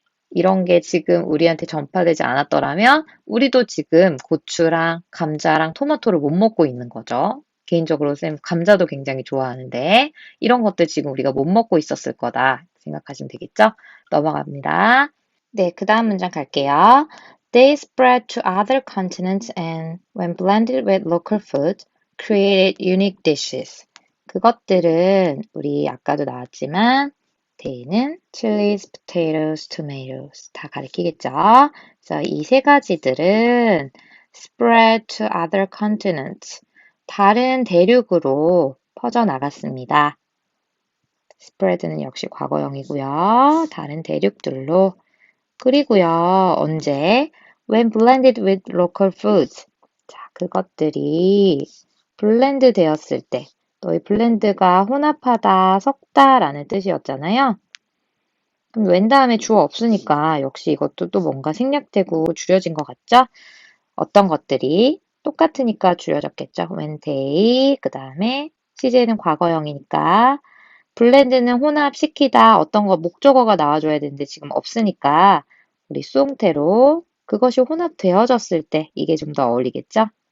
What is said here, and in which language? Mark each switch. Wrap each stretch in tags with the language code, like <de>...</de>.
<ko>이런 게 지금 우리한테 전파되지 않았더라면 우리도 지금 고추랑 감자랑 토마토를 못 먹고 있는 거죠. 개인적으로 쌤 감자도 굉장히 좋아하는데 이런 것들 지금 우리가 못 먹고 있었을 거다 생각하시면 되겠죠? 넘어갑니다. 네, 그 다음 문장 갈게요.</ko> <en>They spread to other continents and, when blended with local food, created unique dishes.</en> <ko>그것들은 우리 아까도 나왔지만 they는 chilies, potatoes, tomatoes 다 가리키겠죠. 그래서 이 세 가지들은</ko> <en>spread to other continents</en> <ko>다른 대륙으로 퍼져나갔습니다. spread는 역시 과거형이고요. 다른 대륙들로. 그리고요, 언제?</ko> <en>When blended with local foods.</en> <ko>자, 그것들이 블렌드 되었을 때. 너희 블렌드가 혼합하다, 섞다라는 뜻이었잖아요. 그럼 when 다음에 주어 없으니까 역시 이것도 또 뭔가 생략되고 줄여진 것 같죠? 어떤 것들이 똑같으니까 줄여졌겠죠? when they, 그 다음에 시제는 과거형이니까 블렌드는 혼합시키다 어떤 거 목적어가 나와줘야 되는데 지금 없으니까 우리 수동태로 그것이 혼합되어졌을 때 이게 좀 더 어울리겠죠?</ko>